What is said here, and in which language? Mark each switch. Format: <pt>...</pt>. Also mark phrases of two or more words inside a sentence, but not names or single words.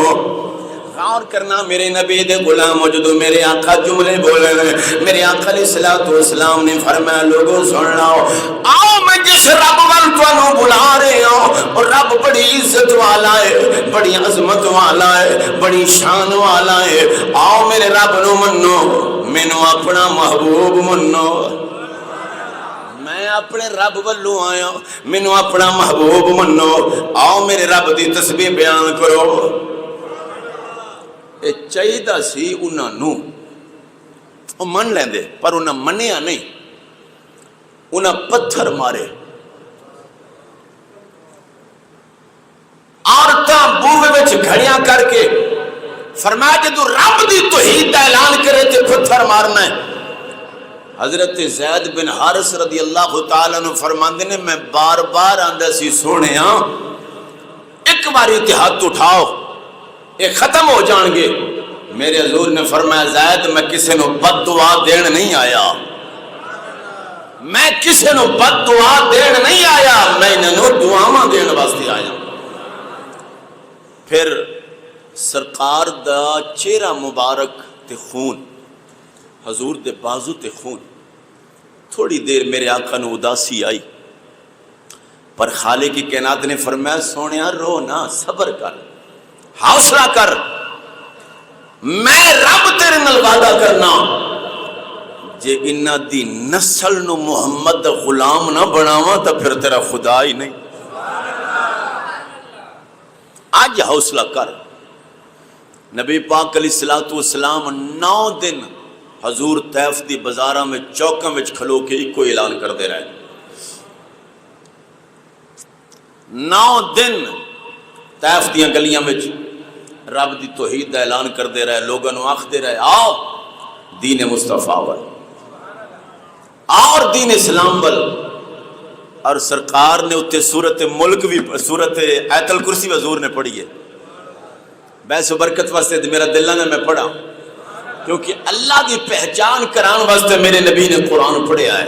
<pa>غور کرنا میرے نبی دے غلام، جدو میرے آقا جملے بولے، میرے آقا</pa> <ar>علیہ السلام</ar> <pa>نے فرمایا لوگوں سن لاؤ، آؤ میں جس رب وال تانوں بلا رہے ہوں، اور رب بڑی عزت والا ہے، بڑی عظمت والا ہے، بڑی شان والا ہے، آؤ میرے رب نو منو، مینوں اپنا محبوب منو، میں اپنے رب والوں آیا، مینوں اپنا محبوب منو، آؤ میرے رب دی تسبیح بیان کرو۔ اے چاہیدہ سی انہاں نو او من لیندے، پر انہاں منیا نہیں، انہاں پتھر مارے، عورتاں بوہے وچ گھڑیاں کر کے فرمایا جدو رب دی توحید دا اعلان کرے تے پتھر مارنا ہے۔ حضرت زید بن حارث</pa> <ar>رضی اللہ تعالیٰ عنہ</ar> <pa>فرماندے نے میں بار بار آندہ سی سونے ہاں ایک باری تے ہاتھ اٹھاؤ یہ ختم ہو جان گے۔ میرے حضور نے فرمایا زید میں کسی نو بد دعا دین نہیں آیا، میں کسی نو بد دعا دین نہیں آیا، میں انہوں دعاواں دین واسطے آیا۔ پھر سرکار دا چہرہ مبارک تے خون، حضور دے بازو تے خون، تھوڑی دیر میرے آقا نو اداسی آئی، پر خالق کی کائنات نے فرمایا سونیا رو نہ، صبر کر، حوصلہ کر، میں رب تیرے نال وعدہ کرنا جے انہاں دی نسل نو محمد غلام نہ بناواں تو پھر تیرا خدا ہی نہیں۔ آج حوصلہ کر۔ نبی پاک</pa> <ar>علیہ السلام</ar> <pa>9 دن حضور طائف دی بازاراں میں چوکاں وچ کھلو کے ایک اعلان کر دے رہے، 9 دن طائف دیاں گلیاں وچ رب دی توحید دا اعلان کر دے رہے، لوگوں نو آکھ دے رہے آؤ دین مصطفیٰ ول، اور دین اسلام ول۔ اور سرکار نے اتنے سورت ملک بھی، سورت آیت الکرسی حضور نے پڑھی ہے، بحث و برکت واسطے میرا دل نہ میں پڑھا، کیونکہ اللہ کی پہچان کران واسطے میرے نبی نے قرآن پڑھیا ہے۔</pa>